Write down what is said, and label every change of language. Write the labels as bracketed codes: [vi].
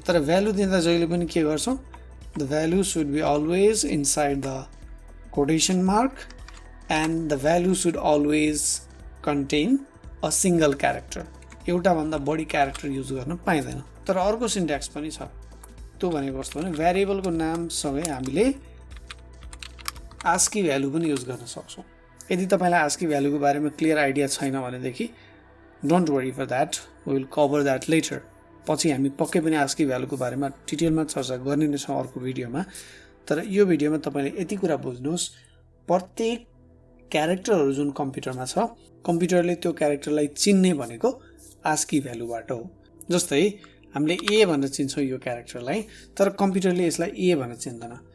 [ne] तर भ्यालु दिँदा जहिले पनि के गर्छौँ, [en] The value should be always inside the quotation mark and the value should always contain a single character. [ne] एउटा भन्दा बढी क्यारेक्टर युज गर्न पाइँदैन। तर अर्को सिन्ट्याक्स पनि छ, त्यो भनेको कस्तो भने भेरिएबलको नामसँगै हामीले आस्की भ्यालु पनि युज गर्न सक्छौँ। यदि तपाईँलाई आस्की भ्यालुको बारेमा क्लियर आइडिया छैन भनेदेखि [en] Don't worry for that, we will cover that later. [ne] पछि हामी पक्कै पनि आस्की भ्यालुको बारेमा डिटेलमा चर्चा गर्ने नै छौँ अर्को भिडियोमा। तर यो भिडियोमा तपाईँले यति कुरा बुझ्नुहोस्, प्रत्येक क्यारेक्टरहरू जुन कम्प्युटरमा छ, कम्प्युटरले त्यो क्यारेक्टरलाई चिन्ने भनेको आस्की भ्यालुबाट हो। जस्तै हामीले ए भनेर चिन्छौँ यो क्यारेक्टरलाई, तर कम्प्युटरले यसलाई ए भनेर चिन्दैन।